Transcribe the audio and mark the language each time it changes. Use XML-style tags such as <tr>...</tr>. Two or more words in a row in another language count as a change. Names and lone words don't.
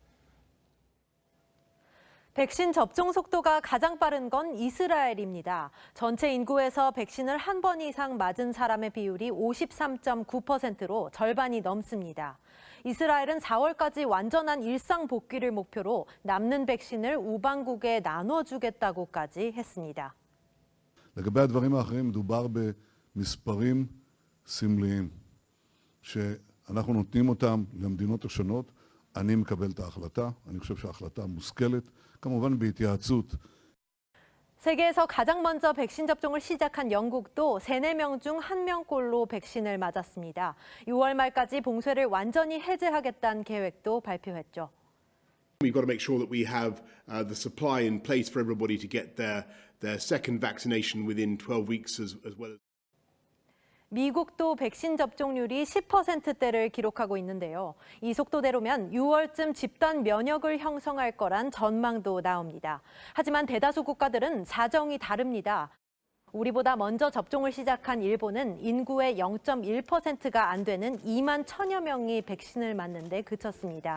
<ko>백신 접종 속도가 가장 빠른 건 이스라엘입니다. 전체 인구에서 백신을 한 번 이상 맞은 사람의 비율이 53.9%로 절반이 넘습니다. 이스라엘은 4월까지 완전한 일상 복귀를 목표로 남는 백신을 우방국에 나눠주겠다고까지 했습니다.</ko> <he>לגבי הדברים האחרים מדובר במספרים סמליים שאנחנו נותנים אותם למדינות השונות. אני מקבל את ההחלטה, אני חושב שההחלטה מושכלת, כמובן בהתייעצות.</he> <ko>세계에서 가장 먼저 백신 접종을 시작한 영국도 3, 4명 중 1명꼴로 백신을 맞았습니다. 6월 말까지 봉쇄를 완전히 해제하겠다는 계획도 발표했죠.</ko> <en>We've got to make sure that we have the supply in place for everybody to get their second vaccination within 12 weeks as well.</en> <ko>미국도 백신 접종률이 10%대를 기록하고 있는데요. 이 속도대로면 6월쯤 집단 면역을 형성할 거란 전망도 나옵니다. 하지만 대다수 국가들은 사정이 다릅니다. 우리보다 먼저 접종을 시작한 일본은 인구의 0.1%가 안 되는 2만 1,000여 명이 백신을 맞는 데 그쳤습니다.</ko>